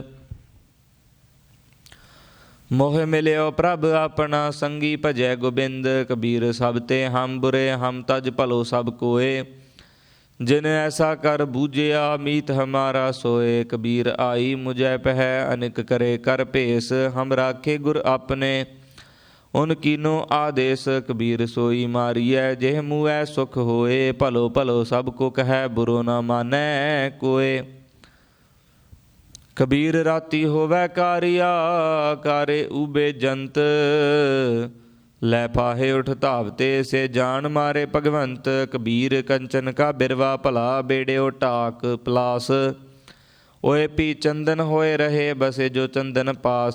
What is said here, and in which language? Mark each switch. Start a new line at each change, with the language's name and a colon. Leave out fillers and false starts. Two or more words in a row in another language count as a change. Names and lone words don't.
Punjabi: ਮੋਹ ਮਿਲਿਓ ਪ੍ਰਭ ਆਪਣਾ ਸੰਗੀ ਭਜੈ ਗੋਬਿੰਦ। ਕਬੀਰ ਸਭ ਤੇ ਹਮ ਬੁਰੇ ਹਮ ਤਜ ਭਲੋ ਸਭ ਕੋਏ। ਜਿਨ ਐਸਾ ਕਰ ਬੂਝਿਆ ਮੀਤ ਹਮਾਰਾ ਸੋਏ। ਕਬੀਰ ਆਈ ਮੁਝੈ ਪਹਿ ਅਨਿਕ ਕਰੇ ਕਰ ਭੇਸ। ਹਮ ਰਾਖੇ ਗੁਰ ਆਪਣੇ ਉਨ ਕੀਨੋ ਆਦੇਸ਼ ਕਬੀਰ ਸੋਈ ਮਾਰੀਐ, ਜੇਹ ਮੁੰਹ ਸੁਖ ਹੋਏ, ਭਲੋ ਭਲੋ ਸਭ ਕੋ ਕਹੈ, ਬੁਰੋ ਨ ਮਾਨੈ ਕੋਇ। ਕਬੀਰ ਰਾਤੀ ਹੋਵੈ ਕਾਰੀਆ, ਕਾਰੇ ਉਬੇ ਜੰਤ, ਲੈ ਫਾਹੇ ਉਠ ਧਾਵਤੇ, ਸੇ ਜਾਨ ਮਾਰੇ ਭਗਵੰਤ। ਕਬੀਰ ਕੰਚਨ ਕਾ ਬਿਰਵਾ ਭਲਾ, ਬੇੜਿਓ ਟਾਕ ਪਲਾਸ, ਓਏ ਪੀ ਚੰਦਨ ਹੋਏ ਰਹੇ, ਬਸੇ ਜੋ ਚੰਦਨ ਪਾਸ।